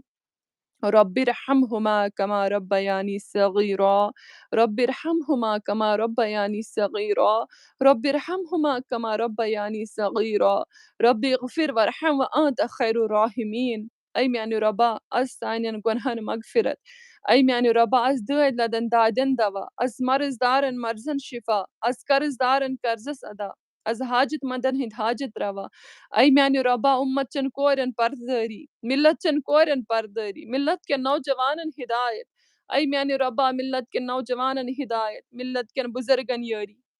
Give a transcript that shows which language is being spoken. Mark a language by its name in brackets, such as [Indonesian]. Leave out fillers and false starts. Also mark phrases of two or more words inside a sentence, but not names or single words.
[Arabic] رب ارحمهما كما ربياني صغيرا رب ارحمهما كما ربياني صغيرا رب ارحمهما كما ربياني صغيرا رب اغفر وارحم وانت خير الراحمين [Kashmiri] اي میانہِ رۄبا از سانٮ۪ن گۄنہن مغفرت اي میانہِ رۄبا از دٲدۍ لدن دادٮ۪ن دوا از مرض دارن مرضن شفا از قرض دارن قرضس ادا از حاجت مندن ہند حاجت روا اے میانہِ رۄبا اُمت چن کورٮ۪ن پردٲری ملت چن کورٮ۪ن پردٲری ملت کٮ۪ن نوجوانن ہدایت اے میانہِ رۄبا ملت کٮ۪ن نوجوانن ہدایت ملت کٮ۪ن بزرگن یٲری